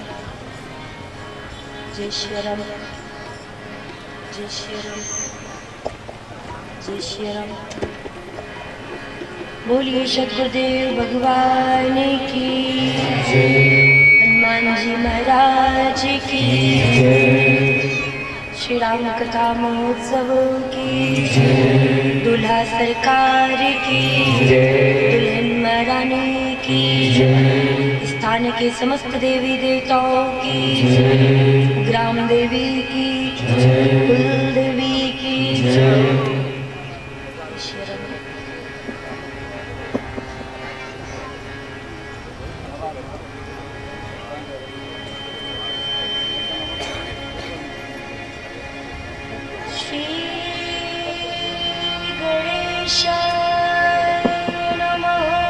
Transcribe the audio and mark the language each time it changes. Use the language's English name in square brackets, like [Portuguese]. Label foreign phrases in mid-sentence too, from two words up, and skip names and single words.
[Hindi] जय श्री राम। जय श्री राम। जय श्री राम। बोलिए सद्गुरुदेव भगवान की जय। हनुमान हनुमान जी महाराज की, श्री राम कथा महोत्सव की, दूल्हा सरकार की, दुल्हन महारानी की, स्थान के समस्त देवी देवताओं की, ग्राम देवी की, कुल देवी की। [Sanskrit] श्री गणेशाय नमः।